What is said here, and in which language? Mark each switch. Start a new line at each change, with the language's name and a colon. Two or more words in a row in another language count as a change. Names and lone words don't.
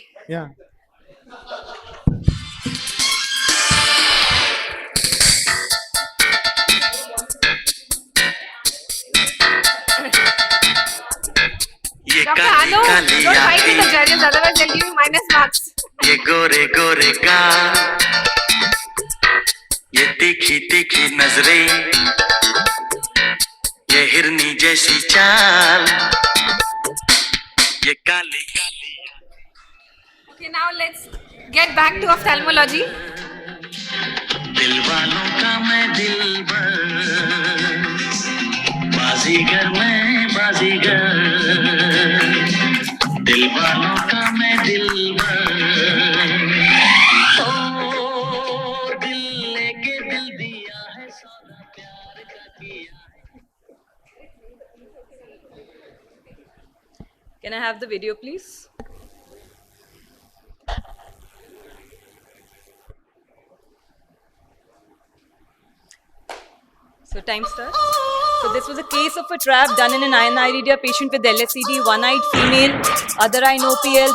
English: Yeah. Dr. Anu, don't fight with the judges, otherwise they'll give you minus marks.
Hindi: ये गोरे गोरे गाल, ये तीखी तीखी नजरें, ये हिरनी जैसी चाल, ये काली काली.
English: Okay, now let's get back to ophthalmology.
Hindi: दिल वालों का मैं दिलबर, बाजीगर मैं बाजीगर, दिल वालों का मैं दिलबर. ओ दिल लेके दिल दिया है सौदा प्यार का किया.
English: Can I have the video, please? So time starts. So this was a case of a trap done in an IRIDIA patient with LSCD, one-eyed female, other eye no PL.